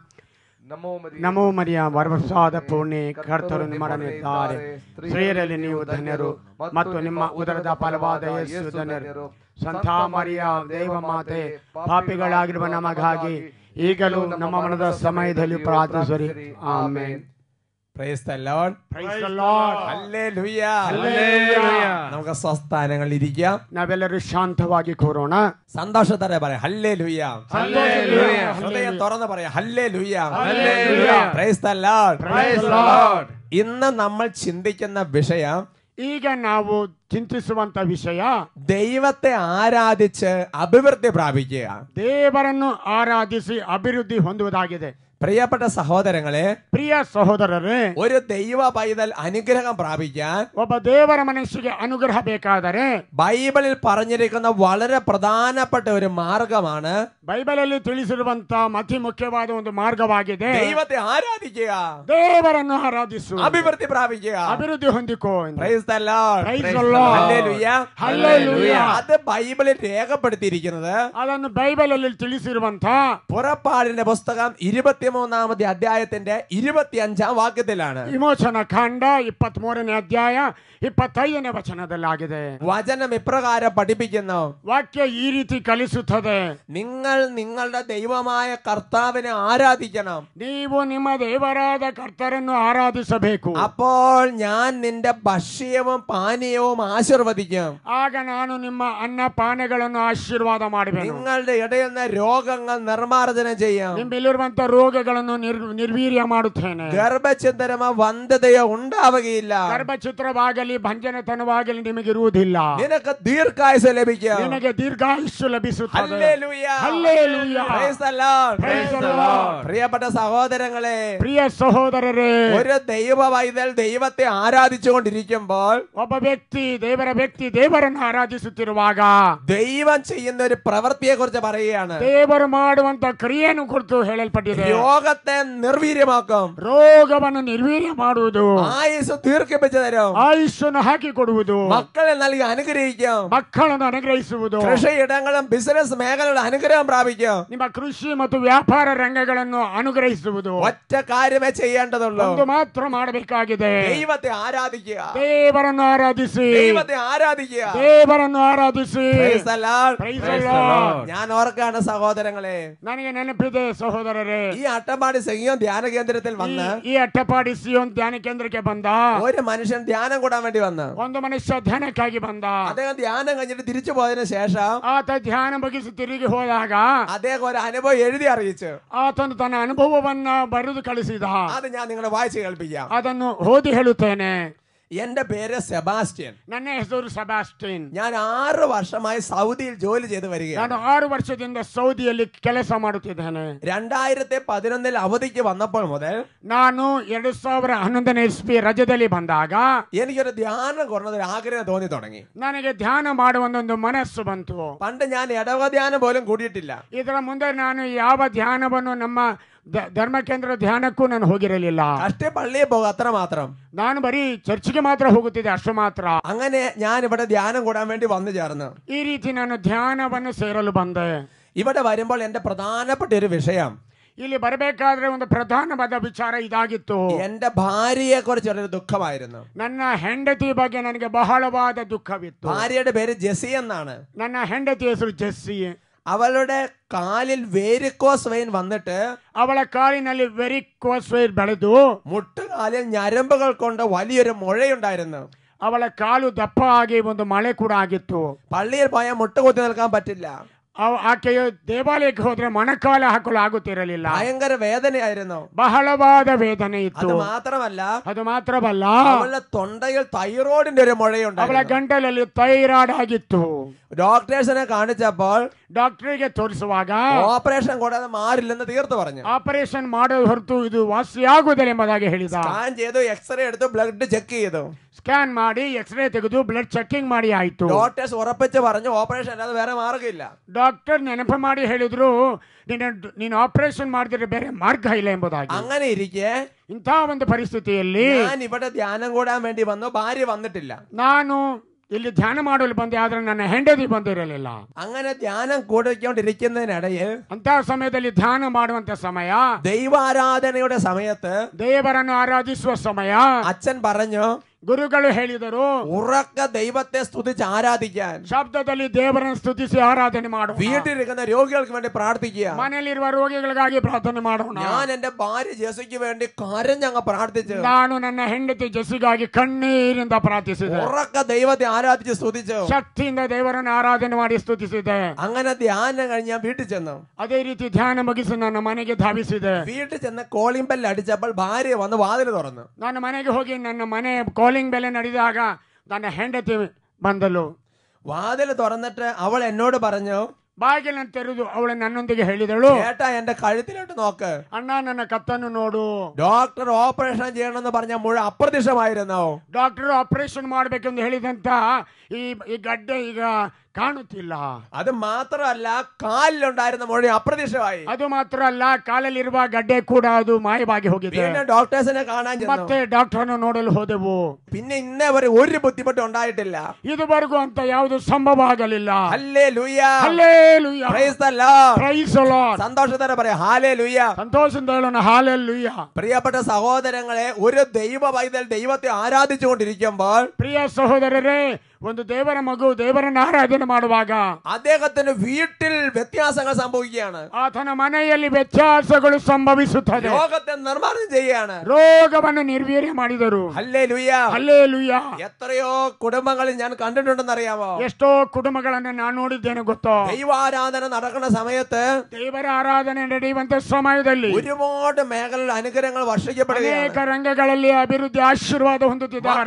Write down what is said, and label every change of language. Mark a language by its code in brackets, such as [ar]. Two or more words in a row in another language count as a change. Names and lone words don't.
[kn] ನಮೋ ಮರಿಯ ವರಪ್ರಸಾದ ಪೂರ್ಣಿ, ಕರ್ತರು ನಿಮ್ಮೊಡನಿದ್ದಾರೆ, ಸ್ತ್ರೀಯರಲ್ಲಿ ನೀವು ಧನ್ಯರು ಮತ್ತು ನಿಮ್ಮ ಉದರದ ಫಲವಾದ ಯೇಸು ಧನ್ಯರು. ಸಂತ ಮರಿಯ ದೇವ ಮಾತೆ, ಪಾಪಿಗಳಾಗಿರುವ ನಮಗಾಗಿ ಈಗಲೂ ನಮ್ಮ ಮರಣದ ಸಮಯದಲ್ಲಿ ಪ್ರಾರ್ಥಿಸಿರಿ. ಆಮೆನ್. [en] Praise the Lord. Praise the Lord. Hallelujah. Hallelujah. [ml] നമുക്ക് സ്വസ്ഥാനങ്ങളിൽ ഇരിക്കാം. [kn] ನಾವೆಲ್ಲರೂ ಶಾಂತವಾಗಿ ಕೂರೋಣ. [ml] സന്തോഷത്തോടെ പറയാം ഹല്ലേലൂയ. Hallelujah. ഹൃദയം തുറന്ന് പറയാം ഹല്ലേലൂയ. [en] Hallelujah. Praise the Lord. Praise the Lord. [ml] ഇന്ന് നമ്മൾ ചിന്തിക്കുന്ന വിഷയം, [kn] ಈಗ ನಾವು ಚಿಂತಿಸುವಂತ ವಿಷಯ, [ml] ദൈവത്തെ ആരാധിച്ച് അഭിവൃദ്ധി പ്രാപിക്കുക. [kn] ದೇವರನ್ನು ಆರಾಧಿಸಿ ಅಭಿವೃದ್ಧಿ ಹೊಂದುವುದಾಗಿದೆ. [ml] പ്രിയപ്പെട്ട സഹോദരങ്ങളെ, [kn] ಪ್ರಿಯ ಸಹೋದರರೇ, [ml] ഒരു ദൈവ പൈതൽ അനുഗ്രഹം പ്രാപിക്കാൻ [kn] ಒಬ್ಬ ದೇವರ ಮನುಷ್ಯಗೆ ಅನುಗ್ರಹ ಬೇಕಾದರೆ [ml] ബൈബിളിൽ പറഞ്ഞിരിക്കുന്ന വളരെ പ്രധാനപ്പെട്ട ഒരു മാർഗമാണ് [kn] ಬೈಬಲಲ್ಲಿ ತಿಳಿಸಿರುವಂತ ಅತಿ ಮುಖ್ಯವಾದ ಒಂದು ಮಾರ್ಗವಾಗಿದೆ. [ml] ദൈവത്തെ ആരാധിക്കുക, [kn] ದೇವರನ್ನು ಆರಾಧಿಸು, [ml] അഭിവൃദ്ധി പ്രാപിക്കുക. [kn] ಅಭಿವೃದ್ಧಿ ಹೊಂದಿಕೋ. [en] Praise the Lord. Praise the Lord. Hallelujah. Hallelujah. [ml] അത് ബൈബിളിൽ രേഖപ്പെടുത്തിയിരിക്കുന്നത് [kn] ಅದನ್ನು ಬೈಬಲಲ್ಲಿ ತಿಳಿಸಿರುವಂತ [ml] പുറപ്പാടിന്റെ പുസ്തകം 23-ാമത്തെ അധ്യായത്തിന്റെ 25-ാം വാക്യത്തിലാണ്. [kn] ವಿಮೋಚನ ಕಾಂಡ 23ನೇ ಅಧ್ಯಾಯ 25ನೇ ವಚನದಲ್ಲಾಗಿದೆ. [ml] വചനം ഇപ്രകാരം പഠിപ്പിക്കുന്നു. [kn] ವಾಕ್ಯ ಈ ರೀತಿ ಕಲಿಸುತ್ತದೆ, [ml] നിങ്ങൾ നിങ്ങളുടെ ദൈവമായ കർത്താവിനെ ആരാധിക്കണം, [kn] ನೀವು ನಿಮ್ಮ ದೇವರಾದ ಕರ್ತರನ್ನು ಆರಾಧಿಸಬೇಕು, [ml] അപ്പോൾ ഞാൻ നിന്റെ ഭക്ഷ്യവും പാനീയവും ആശീർവദിക്കും. [kn] ಆಗ ನಾನು ನಿಮ್ಮ ಅನ್ನ ಪಾನಗಳನ್ನು ಆಶೀರ್ವಾದ ಮಾಡುವೆನು. [ml] നിങ്ങളുടെ ഇടയിൽ നിന്ന് രോഗങ്ങൾ നിർമ്മാർജ്ജനം ചെയ്യും. [kn] ನಿಮ್ಮಲ್ಲಿರುವಂತ ರೋಗಗಳನ್ನು ನಿರ್ವೀರ್ಯ ಮಾಡುತ್ತೇನೆ. [ml] ഗർഭഛിദ്രമോ വന്ധ്യതയോ ഉണ്ടാവുകയില്ല. [kn] ಗರ್ಭಚಿತ್ರವಾಗಲಿ ಭಂಜನತನವಾಗಲಿ ನಿಮಗಿರುವುದಿಲ್ಲ. [ml] നിനക്ക് ദീർഘായുസ് ലഭിക്കും. [kn] ನಿನಗೆ ದೀರ್ಘಾಯುಷ್ಯ ಲಭಿಸುತ್ತದೆ. [ml] ഹല്ലേലൂയ. ഹല്ലേലൂയ. [en] Praise the Lord. Praise the Lord. [ml] പ്രിയപ്പെട്ട സഹോദരങ്ങളെ, [kn] ಪ್ರಿಯ ಸಹೋದರರೇ, [ml] ഒരു ദൈവ പൈതൽ ദൈവത്തെ ആരാധിച്ചുകൊണ്ടിരിക്കുമ്പോൾ, [kn] ಒಬ್ಬ ವ್ಯಕ್ತಿ ದೇವರನ್ನು ಆರಾಧಿಸುತ್ತಿರುವಾಗ [ml] ദൈവം ചെയ്യുന്ന ഒരു പ്രവൃത്തിയെ കുറിച്ച് പറയുകയാണ്. [kn] ದೇವರು ಮಾಡುವಂತ ಕ್ರಿಯೆಯನ್ನು ಕುರಿತು ಹೇಳಲ್ಪಟ್ಟಿದೆ. [ml] രോഗത്തെ നിർവീര്യമാക്കും, [kn] ರೋಗವನ್ನು ನಿರ್ವೀರ್ಯ ಮಾಡುವುದು, [ml] ആയുസ് ദീർഘിപ്പിച്ചു തരും, [kn] ಆಯುಷನ್ನು ಹಾಕಿಕೊಡುವುದು, [ml] മക്കളെ നൽകി അനുഗ്രഹിക്കും, [kn] ಮಕ್ಕಳನ್ನು ಅನುಗ್ರಹಿಸುವುದು, [ml] കൃഷിയിടങ്ങളും ബിസിനസ് മേഖലയുടെ അനുഗ്രഹം പ്രാപിക്കും. [kn] ನಿಮ್ಮ ಕೃಷಿ ಮತ್ತು ವ್ಯಾಪಾರ ರಂಗಗಳನ್ನು ಅನುಗ್ರಹಿಸುವುದು. [ml] ഒറ്റ കാര്യമേ ചെയ്യേണ്ടതുള്ളൂ, [kn] ಒಂದು ಮಾತ್ರ ಮಾಡಬೇಕಾಗಿದೆ, [ml] ദൈവത്തെ ആരാധിക്കുക, [kn] ದೇವರನ್ನು ಆರಾಧಿಸಿ, [ml] ദൈവത്തെ ആരാധിക്കുക. [kn] ದೇವರನ್ನು ಆರಾಧಿಸಿ. [en] Praise the Lord. Praise the Lord. [ml] ഞാൻ ഓർക്കാണ് സഹോദരങ്ങളെ, [kn] ನನಗೆ ನೆನಪಿದೆ ಸಹೋದರರೇ, [ml] ഈ അട്ടപ്പാടി സിംഹം ധ്യാന കേന്ദ്രത്തിൽ വന്ന് [kn] ಈ ಅಟ್ಟಪಾಡಿ ಸಿಯೋನ್ ಧ್ಯಾನ ಕೇಂದ್ರಕ್ಕೆ ಬಂದ [ml] ഒരു മനുഷ്യൻ ധ്യാനം കൂടാൻ വേണ്ടി വന്ന്, [kn] ಒಂದು ಮನುಷ್ಯ ಧ್ಯಾನಕ್ಕಾಗಿ ಬಂದ. [ml] അദ്ദേഹം ധ്യാനം കഴിഞ്ഞിട്ട് തിരിച്ചു പോയതിനു ശേഷം [kn] ಆತ ಧ್ಯಾನ ಮುಗಿಸಿ ತಿರುಗಿ ಹೋದಾಗ [ml] അദ്ദേഹം ഒരു അനുഭവം എഴുതി അറിയിച്ചു. [kn] ಆತನು ತನ್ನ ಅನುಭವವನ್ನ ಬರೆದು ಕಳಿಸಿದ. [ml] അത് ഞാൻ നിങ്ങളെ വായിച്ച് കേൾപ്പിക്കാം. [kn] ಅದನ್ನು ಓದಿ ಹೇಳುತ್ತೇನೆ. [ml] എന്റെ പേര് സെബാസ്റ്റ്യൻ. [kn] ನನ್ನ ಹೆಸರು ಸೆಬಾಸ್ಟಿನ್. [ml] ഞാൻ 6 വർഷമായി സൗദിയിൽ ജോലി ചെയ്ത് വരികയാണ്. [kn] ನಾನು 6 ವರ್ಷದಿಂದ ಸೌದಿಯಲ್ಲಿ ಕೆಲಸ ಮಾಡುತ್ತಿದ್ದೇನೆ. [ml] 2011 അവധിക്ക് വന്നപ്പോൾ മുതൽ [kn] ನಾನು 2011 ಇಸ್ವಿ ರಜದಲ್ಲಿ ಬಂದಾಗ [ml] എനിക്കൊരു ധ്യാനം കുറഞ്ഞൊരു ആഗ്രഹം തോന്നി തുടങ്ങി. [kn] ನನಗೆ ಧ್ಯಾನ ಮಾಡುವ ಒಂದು ಮನಸ್ಸು ಬಂತು. [ml] പണ്ട് ഞാൻ ഇടവക ധ്യാനം പോലും കൂടിയിട്ടില്ല. [kn] ಇದರ ಮುಂದೆ ನಾನು ಯಾವ ಧ್ಯಾನವನ್ನು ನಮ್ಮ ಧರ್ಮ ಕೇಂದ್ರ ಧ್ಯಾನಕ್ಕೂ ನಾನು ಹೋಗಿರಲಿಲ್ಲ. [ml] അഷ്ടേ പള്ളിയിൽ പോകും, അത്ര മാത്രം. [kn] ನಾನು ಬರೀ ಚರ್ಚ್ಗೆ ಮಾತ್ರ ಹೋಗುತ್ತಿದ್ದೆ, ಅಷ್ಟು ಮಾತ್ರ. [ml] അങ്ങനെ ഞാൻ ഇവിടെ ധ്യാനം കൂടാൻ വേണ്ടി വന്നു ചേർന്നു. [kn] ಈ ರೀತಿ ನಾನು ಧ್ಯಾನವನ್ನು ಸೇರಲು ಬಂದೆ. [ml] ഇവിടെ വരുമ്പോൾ എന്റെ പ്രധാനപ്പെട്ട ഒരു വിഷയം, [kn] ಇಲ್ಲಿ ಬರಬೇಕಾದ್ರೆ ಒಂದು ಪ್ರಧಾನವಾದ ವಿಚಾರ ಇದಾಗಿತ್ತು. [ml] എന്റെ ഭാര്യയെ കുറിച്ചൊരു ദുഃഖമായിരുന്നു. [kn] ನನ್ನ ಹೆಂಡತಿ ಬಗ್ಗೆ ನನಗೆ ಬಹಳವಾದ ದುಃಖವಿತ್ತು. [ml] ഭാര്യയുടെ പേര് ജെസി എന്നാണ്. [kn] ನನ್ನ ಹೆಂಡತಿ ಹೆಸರು ಜೆಸ್ಸಿ. [ml] അവളുടെ കാലിൽ [en] varicose vein [ml] വന്നിട്ട് [kn] ಅವಳ ಕಾಲಿನಲ್ಲಿ [en] varicose vein [kn] ಬೆಳೆದು [ml] മുട്ടുകാലിൽ ഞരമ്പുകൾ കൊണ്ട് വലിയൊരു മുഴയുണ്ടായിരുന്നു. [kn] ಅವಳ ಕಾಲು ದಪ್ಪ ಆಗಿ ಒಂದು ಮಳೆ ಕೂಡ ಆಗಿತ್ತು. [ml] പള്ളിയിൽ പോയാൽ മുട്ടുകുത്തി നിൽക്കാൻ പറ്റില്ല. [kn] ಆಕೆಯು ದೇವಾಲಯಕ್ಕೆ ಹೋದ್ರೆ ಮೊಣಕಾಲ ಹಾಕಲು ಆಗುತ್ತಿರಲಿಲ್ಲ. [ml] ഭയങ്കര വേദനയായിരുന്നു. [kn] ಬಹಳವಾದ ವೇದನೆ ಇತ್ತು. [ml] അത് [kn] ಮಾತ್ರವಲ್ಲ [ml] അവളുടെ തൊണ്ടയിൽ തൈറോയിഡിന്റെ ഒരു [kn] ಅವಳ [ml] മുഴയുണ്ടായിരുന്നു. [kn] ಗಂಟಲಲ್ಲಿ ಥೈರಾಯ್ಡ್ ಆಗಿತ್ತು. [ml] ഡോക്ടേഴ്സിനെ കാണിച്ചപ്പോൾ [kn] ಡಾಕ್ಟರ್ಗೆ ತೋರಿಸುವಾಗ [ml] ഓപ്പറേഷൻ കൂടാതെ മാറില്ലെന്ന് തീർത്തു പറഞ്ഞു. [kn] ಆಪರೇಷನ್ ಮಾಡೋದು ಹೊರತು ಇದು ವಾಸಿಯಾಗುವುದಿಲ್ಲ ಎಂಬುದಾಗಿ ಹೇಳಿದ. [ml] സ്കാൻ ചെയ്തു, എക്സ്റേ എടുത്തു, [en] blood check [ml] ചെയ്തു. [kn] ಸ್ಕ್ಯಾನ್ ಮಾಡಿ ಎಕ್ಸ್ರೇ ತೆಗೆದು [en] blood checking [kn] ಮಾಡಿ ಆಯ್ತು. [ml] ഡോക്ടേഴ്സ് ഉറപ്പിച്ച് പറഞ്ഞു ഓപ്പറേഷൻ അല്ലാതെ വേറെ മാർഗ്ഗമില്ല. [kn] ಡಾಕ್ಟರ್ ನೆನಪು ಮಾಡಿ ಹೇಳಿದ್ರು, ನೀನು ಆಪರೇಷನ್ ಮಾಡಿದ್ರೆ ಬೇರೆ ಮಾರ್ಗ ಇಲ್ಲ ಎಂಬುದಾಗಿ. [ml] അങ്ങനെ ഇരിക്കെ [kn] ಇಂಥ ಒಂದು ಪರಿಸ್ಥಿತಿಯಲ್ಲಿ [ml] ഞാൻ ഇവിടെ ധ്യാനം കൂടാൻ വേണ്ടി വന്നു, ഭാര്യ വന്നിട്ടില്ല. [kn] ನಾನು ಇಲ್ಲಿ ಧ್ಯಾನ ಮಾಡಲು ಬಂದೆ, ಆದ್ರೆ ನನ್ನ ಹೆಂಡತಿ ಬಂದಿರಲಿಲ್ಲ. [ml] അങ്ങനെ ധ്യാനം കൂടിക്കൊണ്ടിരിക്കുന്നതിനിടയിൽ [kn] ಅಂತ ಸಮಯದಲ್ಲಿ ಧ್ಯಾನ ಮಾಡುವಂತ ಸಮಯ, [ml] ദൈവാരാധനയുടെ സമയത്ത് [kn] ದೇವರನ್ನು ಆರಾಧಿಸುವ ಸಮಯ, [ml] അച്ഛൻ പറഞ്ഞു, [kn] ಗುರುಗಳು ಹೇಳಿದರು, [ml] ഉറക്ക ദൈവത്തെ സ്തുതിച്ച് ആരാധിക്കാൻ, [kn] ಶಬ್ದದಲ್ಲಿ ದೇವರನ್ನು ಸ್ತುತಿಸಿ ಆರಾಧನೆ ಮಾಡೋಣ, [ml] വീട്ടിലിരിക്കുന്ന രോഗികൾക്ക് വേണ്ടി പ്രാർത്ഥിക്കുക. [kn] ಮನೆಯಲ್ಲಿರುವ ರೋಗಿಗಳಿಗಾಗಿ ಪ್ರಾರ್ಥನೆ ಮಾಡೋಣ. [ml] ഞാൻ എന്റെ ഭാര്യ ജെസിക്ക് വേണ്ടി കരഞ്ഞങ്ങ് പ്രാർത്ഥിച്ചു. [kn] ನಾನು ನನ್ನ ಹೆಂಡತಿ ಜೆಸ್ಸಿಗಾಗಿ ಕಣ್ಣೀರಿಂದ ಪ್ರಾರ್ಥಿಸಿದೆ. [ml] ഉറക്ക ദൈവത്തെ ആരാധിച്ച് സ്തുതിച്ചു. [kn] ಶಕ್ತಿಯಿಂದ ದೇವರನ್ನು ಆರಾಧನೆ ಮಾಡಿ ಸ್ತುತಿಸಿದೆ. [ml] അങ്ങനെ ധ്യാനം കഴിഞ്ഞ് ഞാൻ വീട്ടിൽ ചെന്നു. [kn] ಅದೇ ರೀತಿ ಧ್ಯಾನ ಮುಗಿಸಿ ನನ್ನ ಮನೆಗೆ ಧಾವಿಸಿದೆ. [ml] വീട്ടിൽ ചെന്ന് [en] calling bell [ml] അടിച്ചപ്പോൾ ഭാര്യ വന്ന് വാതിൽ തുറന്നു. [kn] ನಾನು ಮನೆಗೆ ಹೋಗಿ ನನ್ನ ಮನೆ [en] calling bell [kn] ನಡೆದಾಗ ನನ್ನ ಹೆಂಡತಿ ಬಂದಳು. [ml] വാതിൽ തുറന്നിട്ട് അവൾ എന്നോട് പറഞ്ഞു, [kn] ಬಾಗಿಲನ್ನು ತೆರೆದು ಅವಳು ನನ್ನೊಂದಿಗೆ ಹೇಳಿದಳು, [ml] ചേട്ടാ എന്റെ കഴുത്തിലോട്ട് നോക്ക്. [kn] ಅಣ್ಣ ನನ್ನ ಕತ್ತನ್ನು ನೋಡು. [ml] ഡോക്ടർ ഓപ്പറേഷൻ ചെയ്യണമെന്ന് പറഞ്ഞ മുഴ അപ്രത്യക്ഷമായിരുന്നു. [kn] ಡಾಕ್ಟರ್ ಆಪರೇಷನ್ ಮಾಡಬೇಕೆಂದು ಹೇಳಿದಂತ ಈ ಗಡ್ಡೆ ಈಗ ಕಾಣುತ್ತಿಲ್ಲ. [ml] അത് മാത്രമല്ല, കാലിലുണ്ടായിരുന്ന മുഴ അപ്രത്യക്ഷമായി. [kn] ಅದು ಮಾತ್ರ ಅಲ್ಲ, ಕಾಲಲ್ಲಿರುವ ಗಡ್ಡೆ ಕೂಡ ಅದು ಮಾಯವಾಗಿ ಹೋಗಿದೆ. [ml] പിന്നെ ഡോക്ടേഴ്സിനെ കാണാൻ ചെന്നു. [kn] ಮತ್ತೆ ಡಾಕ್ಟರ್ನ ನೋಡಲು ಹೋದೆವು. [ml] പിന്നെ ഇന്നേവരെ ഒരു ബുദ്ധിമുട്ട് ഉണ്ടായിട്ടില്ല. [kn] ಇದುವರೆಗೂ ಅಂತ ಯಾವುದು ಸಂಭವ ಆಗಲಿಲ್ಲ. [ml] ഹല്ലേലൂയ, [kn] ಹಲ್ಲೇಲೂಯಾ, [en] Praise the Lord, Praise the Lord. [ml] സന്തോഷത്തോടെ പറയാം ഹല്ലേലൂയ. [kn] ಸಂತೋಷದಿಂದ ಹೇಳೋಣ ಹಲ್ಲೇಲೂಯಾ. [ml] പ്രിയപ്പെട്ട സഹോദരങ്ങളെ, ഒരു ദൈവ പൈതൽ ദൈവത്തെ ആരാധിച്ചുകൊണ്ടിരിക്കുമ്പോൾ, [kn] ಪ್ರಿಯ ಸಹೋದರರೇ, ಒಂದು ದೇವರ ಮಗು ದೇವರನ್ನು ಆರಾಧನೆ ಮಾಡುವಾಗ [ml] അദ്ദേഹത്തിന് വീട്ടിൽ വ്യത്യാസങ്ങൾ സംഭവിക്കുകയാണ്. [kn] ಆತನ ಮನೆಯಲ್ಲಿ ವ್ಯತ್ಯಾಸಗಳು ಸಂಭವಿಸುತ್ತದೆ. [ml] രോഗത്തെ നിർമ്മാണം ചെയ്യുകയാണ്. [kn] ರೋಗವನ್ನು ನಿರ್ವೀರ್ಯ ಮಾಡಿದರು. [ml] ഹല്ലേലൂയ, [kn] ಹಲ್ಲೇಲೂಯಾ. [ml] എത്രയോ കുടുംബങ്ങളിൽ ഞാൻ കണ്ടിട്ടുണ്ടെന്ന് അറിയാമോ? [kn] ಎಷ್ಟೋ ಕುಟುಂಬಗಳನ್ನು ನಾನು ನೋಡಿದ್ದೇನೆ ಗೊತ್ತೋ. [ml] ദൈവാരാധന നടക്കുന്ന സമയത്ത് [kn] ದೇವರ ಆರಾಧನೆ ನಡೆಯುವಂತ ಸಮಯದಲ್ಲಿ [ml] ഒരുപാട് മേഖലയിൽ അനുഗ്രഹങ്ങൾ വർഷിക്കപ്പെടുകയാണ്. [kn] ಅನೇಕ ರಂಗಗಳಲ್ಲಿ ಅಭಿವೃದ್ಧಿ ಆಶೀರ್ವಾದ ಹೊಂದುತ್ತಿದ್ದಾರೆ.